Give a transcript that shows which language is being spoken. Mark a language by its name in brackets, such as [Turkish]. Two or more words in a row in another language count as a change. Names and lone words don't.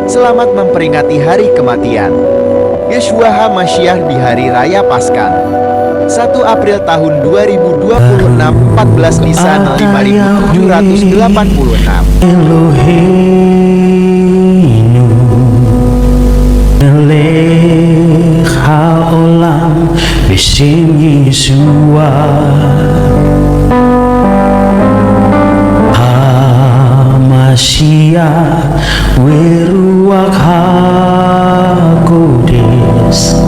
[Indonesian] Selamat memperingati hari kematian Yeshua HaMashiach di Hari Raya Paskah 1 April tahun 2026, 14 Nisan 5786. [Hebrew] אלוהינו מלך העולם בשם ישוע המשיח ורוח הקודש